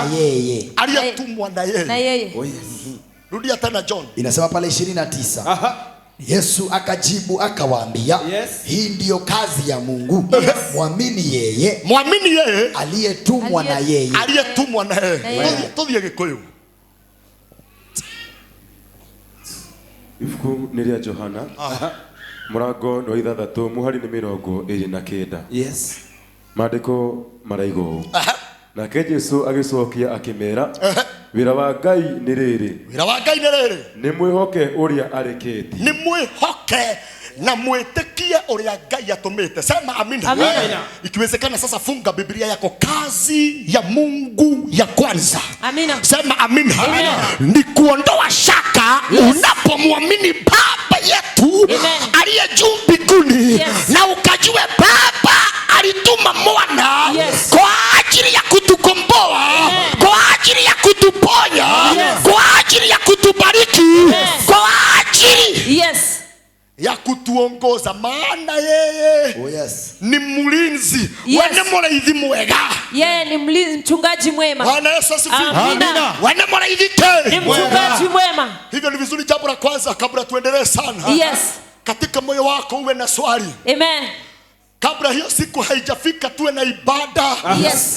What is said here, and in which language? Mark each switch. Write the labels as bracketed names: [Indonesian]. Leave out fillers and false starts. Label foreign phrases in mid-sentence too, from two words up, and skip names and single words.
[Swahili] na yeye. aliyetumwa na Na yeye. yeye. Rudia tena John. Inasema pale 29. Yesu akajibu akawaambia, Yes. hii ndiyo kazi ya Mungu, muamini yeye Muamini yeye aliyetumwa na yeye. aliyetumwa na yeye. yeye. [Kikuyu] Tuthie Gikuyu. Ibuku nĩ rĩa Johana mũrango nĩ wa 6 mũhari nĩ 29. Yes. Maandĩko maraigwo ũũ. Nake Jesũ agĩcokia akĩmeera, wĩra wa Ngai nĩ rĩrĩ, Wĩra wa Ngai nĩ rĩrĩ, nĩ mwĩhoke ũrĩa arĩkĩtie. ni mwĩhoke na mwĩtĩkie ũrĩa Ngai atũmĩte. [Swahili] Sema amina. Amina. Ikiwezekana sasa funga Biblia yako. Kazi ya Mungu ya kwanza. Amina. Sema amina. Amina. Ni kuondoa shaka. Yes. Unapomwamini Baba yetu Amen. aliye juu mbinguni. Yes. Na ukajue Baba alituma mwana. Yes. Kwa ajili ya kutukomboa. Amen. Kwa ajili ya kutuponya. Yes. Kwa ajili ya kutubariki. Yes. Kwa ajili Yes. ya kutuongoza. Maana yeye [English] Oh yes. [Swahili] ni mlinzi. Yes. [Kikuyu] Wene muraithi mwega. [Swahili] Yeye ni mchungaji mwema. Bwana Yesu asifiwe. Amina. [Kikuyu] Wene muraithi Ni ke. [Swahili] mchungaji mwema. Hivyo ni vizuri, jambo la kwanza kabla tuendelee sana. Yes. Katika moyo wako uwe na swali. Amen. Kabla hiyo siku haijafika tuwe na ibada Yes.